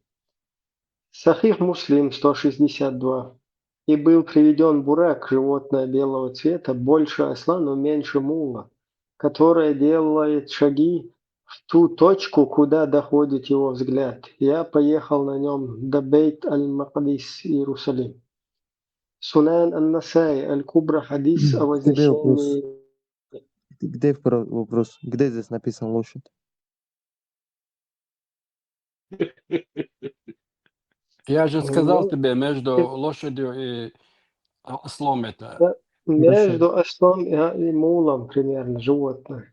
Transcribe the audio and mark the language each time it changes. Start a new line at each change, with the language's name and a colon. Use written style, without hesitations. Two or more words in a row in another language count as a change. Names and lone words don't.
Russian: Сахих Муслим, 162. И был приведен бурак, животное белого цвета, больше осла, но меньше мула, которое делает шаги в ту точку, куда доходит его взгляд. Я поехал на нем до Бейт-аль-Макдис, Иерусалим. Сунан ан-Насай, аль-Кубра, хадис о Тебе вопрос. вознесении. Где вопрос? Где здесь написано лошадь? Я же сказал Ну, тебе, между лошадью и ослом это. да, между ослом и мулом примерно животное.